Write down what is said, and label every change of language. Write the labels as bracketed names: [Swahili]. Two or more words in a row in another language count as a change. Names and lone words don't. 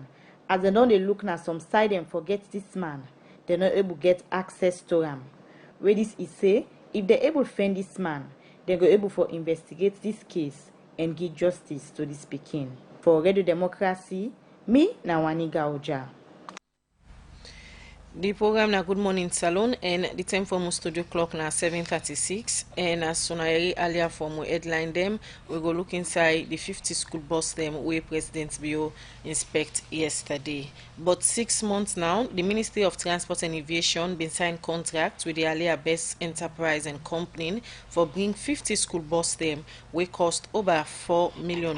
[Krio] As dem don dey look na some side dem forget this man, dem no able get access to am. Wey this is say if they able find this man, dem go able for investigate this case and give justice to this pikin. For Radio Democracy, me na Waniga Oja. The program na Good Morning Salon and the time for my studio clock na 7:36 and as soon as earlier from we headline them we go look inside the 50 school bus them where President Bio inspect yesterday. But 6 months now, the Ministry of Transport and Aviation been signed contract with the Alia Best Enterprise and Company for bring 50 school bus them we cost over $4 million.